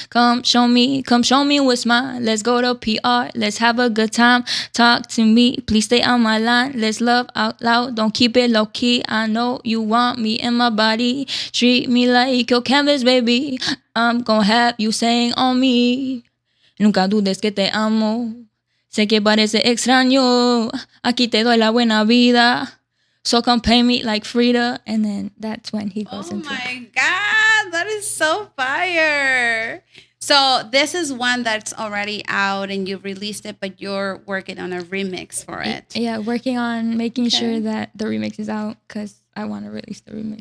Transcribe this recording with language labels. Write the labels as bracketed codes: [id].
[en] Come show me what's mine. Let's go to PR, let's have a good time. Talk to me, please stay on my line. Let's love out loud, don't keep it low key. I know you want me in my body. Treat me like your canvas, baby. I'm gonna have you saying on me. [es] Nunca dudes que te amo. Sé que parece extraño. Aquí te doy la buena vida. [en] So come pay me like Frida. And then that's when he goes into it. Oh my God, that is so fire. So this is one that's already out and you've released it, but you're working on a remix for it. Yeah, working on making sure that the remix is out because I want to release the remix.